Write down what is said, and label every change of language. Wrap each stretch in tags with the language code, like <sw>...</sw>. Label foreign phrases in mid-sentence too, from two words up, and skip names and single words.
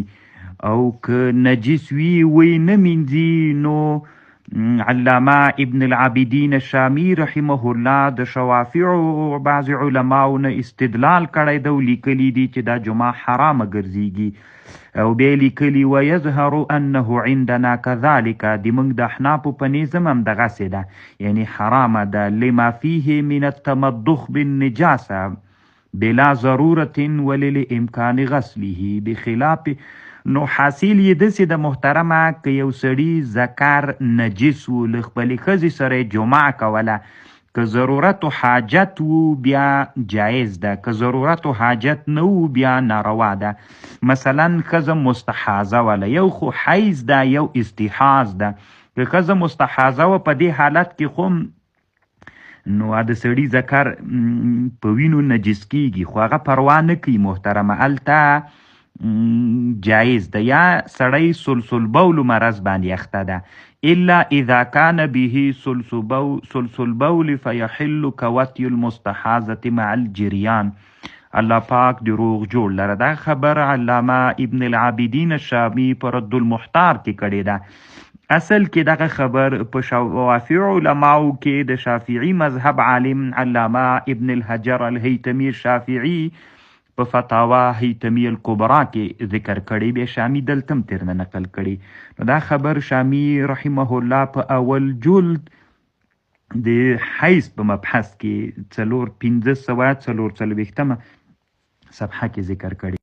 <ps>او که نجس وي وی نه مینځي، نو علامه ابن العابدین الشامی</ps> <ar>رحمه الله</ar> <ps>د شوافیعو بعض علماو نه استدلال کړی ده او لیکلي دي چې دا جماع حرامه ګرځېږي. او بیا لیکلي</ps> <ar>ویظهر انه عندنا كذلك،</ar> <ps>د موږ د احنافو په نظم هم دغسې ده، یعنی حرامه ده.</ps> <ar>لما فيه من التمضخ بالنجاسه بلا ضرورت وللامکان غسله بخلاف.</ar> <ps>نو حاصل یې داسې د محترمه که یو سړي ذکر نجس و، له خپلې ښځې سره یې جماع کوله، که ضرورت و حاجت و بیا جایز ده، که ضرورت و حاجت نه و بیا ناروا ده. مثلا ښځه مستحاضه وله، یو خو حیض ده یو استحاض ده. که ښځه مستحاضه و په دې حالت کې خو نو د سړي ذکر په وینو نجس کیږي، خو هغه پروا نه کوي محترمه، هلته جایز ده. یا سړی</ps> <ar>سلسل بول</ar> <ps>مرض باندې اخته ده،</ps> <ar>الا اذا كان به سلسل بول فيحل كوتي المستحاضة مع الجريان.</ar> <ps>الله پاک دی روغ جوړ لره. دا خبر علامه ابن العابدین الشامی پر رد المحتار کې کړی ده. اصل کې دغه خبر په شوافیع علماو کې د شافعي مذهب عالم علامه ابن الحجر الهیتمی الشافعي په فتاوا هیتمی الکبرا کې ذکر کړی، بیا شامی دلته هم ترنه نقل کړی. نو دا خبر شامی</ps> <ar>رحمه الله</ar> <ps>په اول جلد د حیض په مبحث کې 4 15 صفحه کې ذکر کړی.</ps>